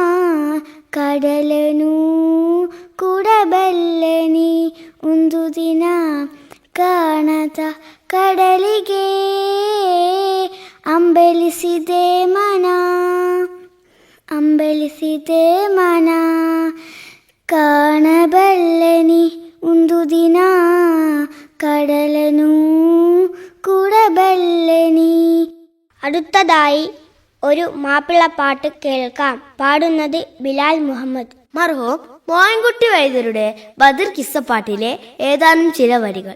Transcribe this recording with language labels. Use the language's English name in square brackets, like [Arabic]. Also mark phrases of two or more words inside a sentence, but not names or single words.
[Kannada] ಕಡಲನು ಕೂಡಬಲ್ಲೆನಿ ಒಂದು ದಿನ, ಕಾಣದ ಕಡಲಿಗೆ ಅಂಬಲಿಸಿದೆ ಮನ, ಅಂಬಲಿಸಿದೆ ಮನ, ಕಾಣಬಲ್ಲೆನಿ ಒಂದು ದಿನ ಕಡಲನು ಕೂಡಬಲ್ಲೆನಿ. [Malayalam] അടുത്തതായി ഒരു മാപ്പിളപ്പാട്ട് കേൾക്കാം. പാടുന്നത് ബിലാൽ മുഹമ്മദ്. മർഹൂം മോയൻകുട്ടി വൈദ്യരുടെ ബദർ കിസ്സപ്പാട്ടിലെ ഏതാനും ചില വരികൾ.